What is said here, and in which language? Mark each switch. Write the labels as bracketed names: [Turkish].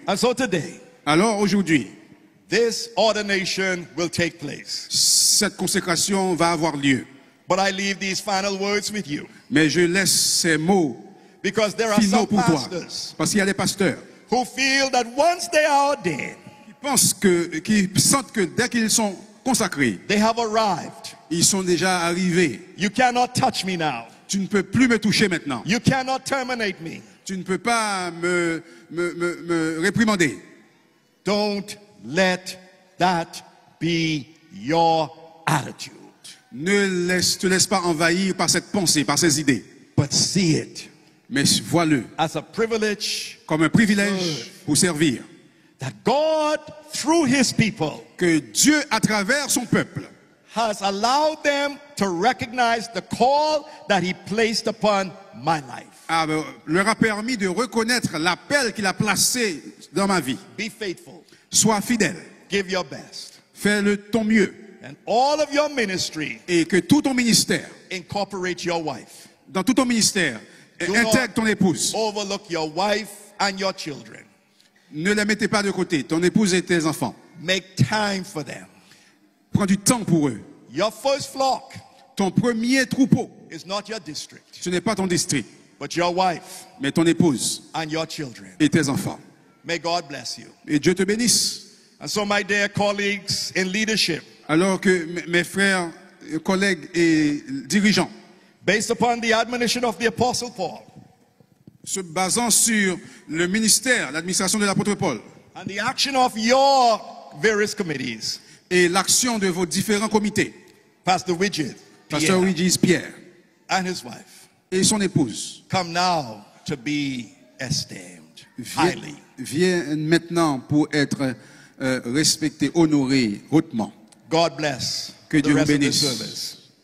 [English] And so today, [French] Alors aujourd'hui, [English] this ordination will take place. [French] cette consécration va avoir lieu. [English] But I leave these final words with you [French] Mais je laisse ces mots [English] because there are [French] finaux [English] some [French] pour toi. [English] pastors [French] Parce qu'il y a des pasteurs [English] who feel that once they are ordained, [French] qui sentent que dès qu'ils sont consacrés, [English] they have arrived. [French] ils sont déjà arrivés. [English] You cannot touch me now. [French] Tu ne peux plus me toucher maintenant. [English] You cannot terminate me. [French] Tu ne peux pas me réprimander. [English] Don't let that be your attitude. [French] Te laisse pas envahir par cette pensée, par ces idées. [English] But see it [French] Mais vois-le [English] as a privilege [French] comme un privilège pour servir. [English] that God, through his people, [French] Que Dieu, à travers son peuple, [English] has allowed them to recognize the call that he placed upon my life. [French] leur a permis de reconnaître l'appel qu'il a placé dans ma vie. [English] Be faithful. [French] Sois fidèle. [English] Give your best. [French] Fais-le ton mieux. [English] And all of your ministry, [French] Et que tout ton ministère, [English] incorporate your wife. [French] dans tout ton ministère, [English] Do [French] intègre ton [English] not [French] épouse. [English] overlook your wife and your children. [French] Ne les mettez pas de côté, ton épouse et tes enfants. [English] Make time for them. [French] Prends du temps pour eux. [English] Your first flock [French] Ton premier troupeau, [English] is not your district, [French] ce n'est pas ton district, [English] but your wife [French] mais ton épouse [English] and your children. [French] et tes enfants. [English] May God bless you. [French] Et Dieu te bénisse. [English] And so, my dear colleagues in leadership, [French] Alors que mes frères, collègues et dirigeants, [English] based upon the admonition of the Apostle Paul [French] se basant sur le ministère, l'administration de l'apôtre Paul [English] and the action of your various committees, [French] et l'action de vos différents comités, [English] Pastor Widget, [French] Pasteur Widges Pierre [English] and his wife, [French] et son épouse, [English] come now to be esteemed highly. [French] viennent maintenant pour être respectés, honorés hautement. [English] God bless [French] Que [English] the [French] Dieu vous [English] rest of the [French] bénisse. [English] service.